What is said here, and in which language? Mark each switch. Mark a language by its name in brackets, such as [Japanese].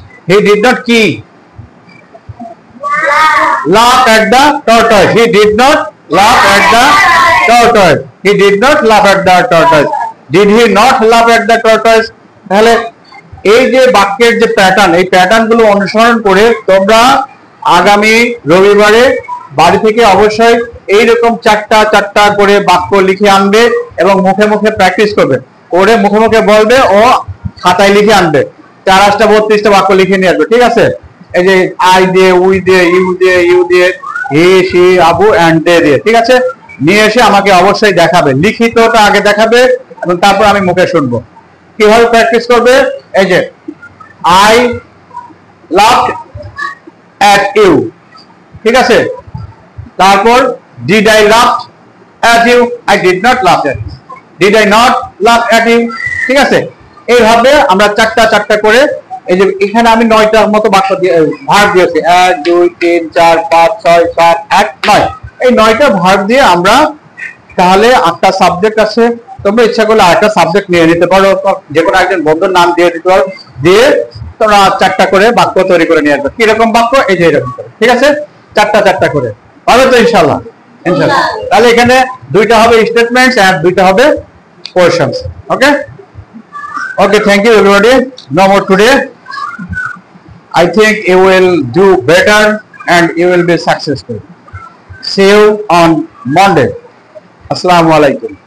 [English] He did not key laugh at the tortoise. He did not laugh at the tortoise. He did not laugh at the tortoise. Did he not laugh at the tortoise? [Bangla] তাহলে এই যে বাক্যের যে pattern, এই pattern গুলো অনুসরণ করে তোমরা আগামী রবিবারে বাড়ি থেকে অবশ্যই এইরকম 4টা করে বাক্য লিখে আনবে এবং মুখে মুখে প্র্যাকটিস করবে, করে মুখে মুখে বলবে ও খাতায় লিখে আনবে। 4-8টা 32টা বাক্য লিখে নিয়ে আসবে, ঠিক আছে? এই যে আই দিয়ে, উই দিয়ে, ইউ দিয়ে, হি, সি, আবু এন্ড দে দিয়ে, ঠিক আছে? নিয়ে এসে আমাকে অবশ্যই দেখাবে, লিখিতটা আগে দেখাবে এবং তারপর আমি মুখে শুনবো। কিভাবে প্র্যাকটিস করবে? এই যে [English] I loved at you, [Bangla] ঠিক আছে? তারপর [English] did I laugh at you? I did not laugh at you. Did I not laugh at you? [Bangla] ঠিক আছে? এইভাবে আমরা 4টা করে, এই যে এখানে আমি 9টার মতো বাক্য দিয়ে ভাগ দিয়েছি, 1 2 3 4 5 6 7 8 9। এই 9টা ভাগ দিয়ে আমরা তাহলে 8টা সাবজেক্ট আছে। তোমরা ইচ্ছা করলে 8টা সাবজেক্ট নিয়ে নিতে পারো, যে কোনো একজন বন্ধুর নাম দিয়ে দিতে পারো, দিয়ে তোমরা 4টা করে বাক্য তৈরি করে নিয়ে আসবে। কিরকম বাক্য? এই যে এরকম করে, ঠিক আছে? 4টা করে পাবে তো ইনশাআল্লাহ? ইনশাআল্লাহ। তাহলে এখানে 2টা হবে স্টেটমেন্টস আর 2টা হবে questions. [English] Okay okay, thank you everybody. No more today. I think you will do better and you will be successful. See you on Monday. Assalamu alaikum.